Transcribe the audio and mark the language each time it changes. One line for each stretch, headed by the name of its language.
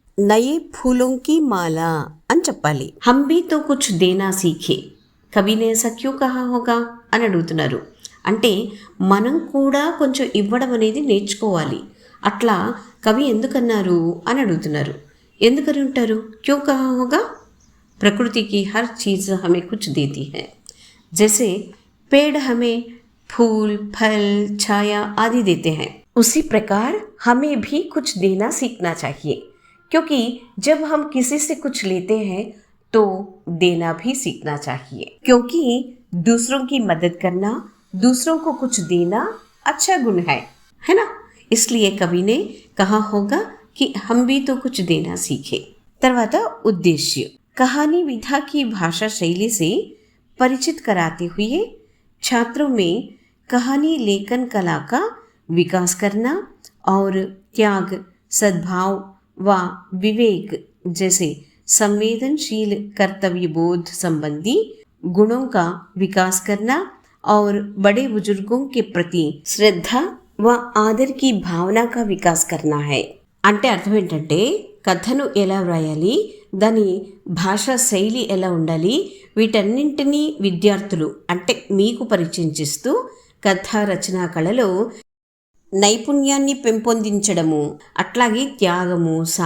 Hindi: నయే ఫూలోంకి మాల
Telugu: అని చెప్పాలి.
Hindi: హమ్ భీ తో కుచ్ దేనా సీఖే, కవినే ఐసా క్యూ కహా హోగా
Telugu: అని అడుగుతున్నారు. అంటే మనం కూడా కొంచెం ఇవ్వడం అనేది నేర్చుకోవాలి. అట్లా కవి ఎందుకన్నారు అని అడుగుతున్నారు. ఎందుకని ఉంటారు?
Hindi: క్యూ కహా హోగా? ప్రకృతికి హర్ చీజ్ హమే కుచ్ దేతీ హై, జైసే पेड़ हमें फूल फल छाया आदि देते हैं, उसी प्रकार हमें भी कुछ देना सीखना चाहिए, क्योंकि जब हम किसी से कुछ लेते हैं तो देना भी सीखना चाहिए, क्योंकि दूसरों की मदद करना, दूसरों को कुछ देना अच्छा गुण है ना. इसलिए कवि ने कहा होगा कि हम भी तो कुछ देना सीखे.
Telugu: తర్వాత
Hindi: उद्देश्य, कहानी विधा की भाषा शैली से परिचित कराते हुए छात्रों में कहानी लेखन कला का विकास करना और त्याग, सद्भाव व विवेक जैसे संवेदनशील कर्तव्य बोध संबंधी गुणों का विकास करना और बड़े बुजुर्गों के प्रति श्रद्धा व आदर की भावना का विकास करना है.
Telugu: అంటే అర్థం ఏంటంటే కథను ఎలా వ్రాయాలి, దాని భాషా శైలి ఎలా ఉండాలి, వీటన్నింటినీ విద్యార్థులు అంటే మీకు పరిచయం చేస్తూ కథా రచనా కళలో నైపుణ్యాన్ని పెంపొందించడము, అట్లాగే త్యాగము,